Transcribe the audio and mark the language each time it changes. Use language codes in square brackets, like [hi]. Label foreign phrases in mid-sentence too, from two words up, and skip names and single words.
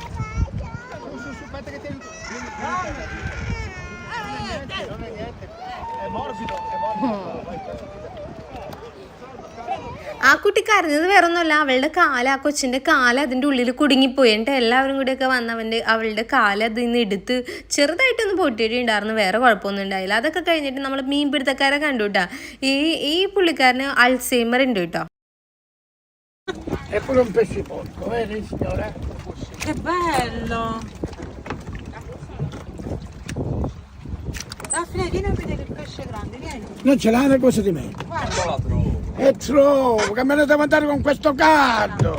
[ml] ആ കുട്ടി കരഞ്ഞത് വേറൊന്നുമല്ല, അവളുടെ ആ കൊച്ചിൻ്റെ അതിൻ്റെ ഉള്ളിൽ കുടുങ്ങിപ്പോയി. എന്നിട്ട് എല്ലാവരും കൂടിയൊക്കെ വന്ന് അവളുടെ അതിൽ നിന്ന് എടുത്ത് ചെറുതായിട്ടൊന്ന് പൊട്ടിയിട്ടുണ്ടായിരുന്നു. വേറെ കുഴപ്പമൊന്നും ഉണ്ടായില്ല. അതൊക്കെ കഴിഞ്ഞിട്ട് നമ്മൾ മീൻപിടുത്തക്കാരെ കണ്ടു കേട്ടോ. ഈ പുള്ളിക്കാരന് അൾസൈമർ ഉണ്ട് കേട്ടോ. [it] È pure un pesce porco, vedi signore? Che bello! Daphne, vieni a vedere il pesce grande, vieni. Non ce l'ha le cose di me. Guarda. La trovo. E trovo, che me ne devo andare con questo caldo.